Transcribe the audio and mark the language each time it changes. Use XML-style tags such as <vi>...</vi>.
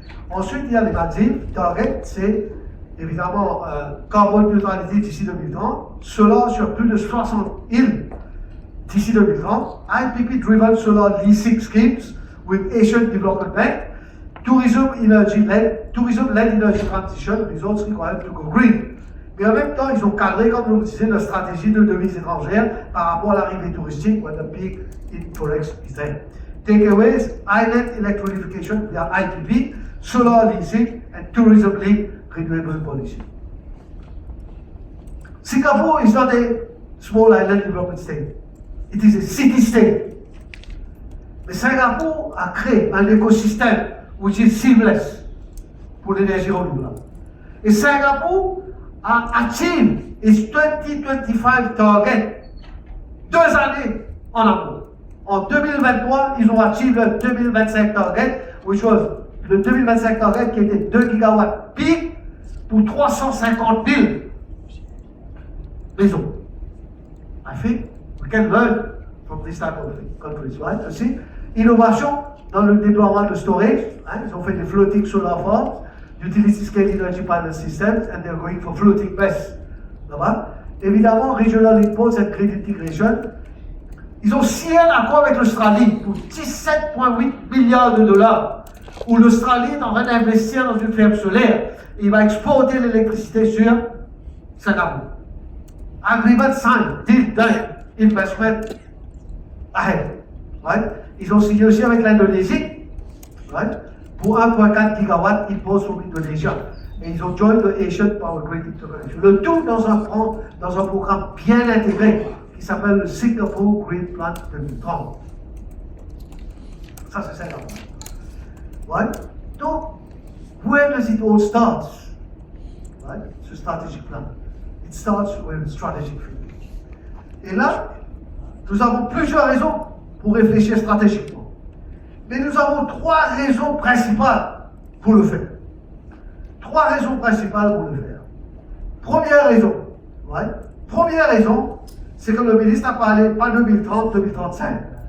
<fr>Ensuite, il y a les Maldives. Target, c'est évidemment carbone neutralité d'ici 2030, solar sur plus de 60 îles d'ici 2030,</fr> <en>IPP-driven solar leasing schemes with Asian Development Bank, tourism-led energy transition results required to go green.</en> <fr>Mais en même temps, ils ont cadré, comme je vous disais, la stratégie de devises étrangères par rapport à l'arrivée touristique,</fr> <en>when the peak in forex is there. Takeaways, island electrification via IPP, solar leasing, and tourism-linked renewable policy. Singapore is not a small island development state. It is a city-state.</en> <fr>Mais Singapour a créé un écosystème</fr> <en>which is seamless</en> <fr>pour l'énergie renouvelable. Et Singapour a achieved its 2025 target 2 années en amont. En 2023, ils ont achieved le 2025 target,</fr> <en>which was</en> <fr>le 2025 target qui était 2 gigawatts peak pour 350 000 maisons.</fr> <en>I think can learn from this type of countries, right?</en> <fr>Aussi, innovation dans le déploiement de storage. Ils ont fait des</fr> <en>floating solar farms, utility scale energy panel systems, and they're going for floating BESS.</en> <fr>Là-bas.</fr> <en>Évidemment, Regional Impulse and Grid Integration.</en> <fr>Ils ont signé un accord avec l'Australie pour 17,8 milliards de dollars, où l'Australie est en train d'investir dans une ferme solaire. Et il va exporter l'électricité sur Singapour.</fr> <en>Agreement signed, deal done, investment ahead. Right?</en> <fr>Ils ont signé aussi avec l'Indonésie, right? Pour 1,4 gigawatts impulse pour l'Indonésie. Et ils ont</fr> <en>joined the Asian Power Grid Interconnection.</en> <fr>Le tout dans un programme bien intégré qui s'appelle le Singapore Green Plan 2030. Ça, c'est Singapour. Right?</fr> <en>Donc, where does it all start? Right? Ce strategic plan. It starts with a strategic thinking.</en> <fr>Et là, nous avons plusieurs raisons pour réfléchir stratégiquement. Mais nous avons trois raisons principales pour le faire. Trois raisons principales pour le faire. Première raison, première raison, c'est que le ministre a parlé pas 2030, 2035.</fr>